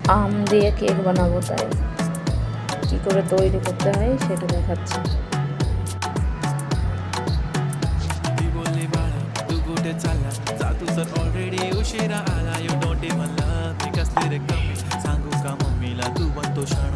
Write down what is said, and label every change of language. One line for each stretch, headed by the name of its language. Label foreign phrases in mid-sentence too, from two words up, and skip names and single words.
Bangla: আম দিয়ে কেক বানাবো, তাই কী করে তৈরি করতে হয় সেটা দেখাচ্ছি।
Marathi: ऑलरेडी उशिरा आला
English: you don't even love me
Marathi: कसली रे कमी सांगू का मम्मीला तू बनतो शाणा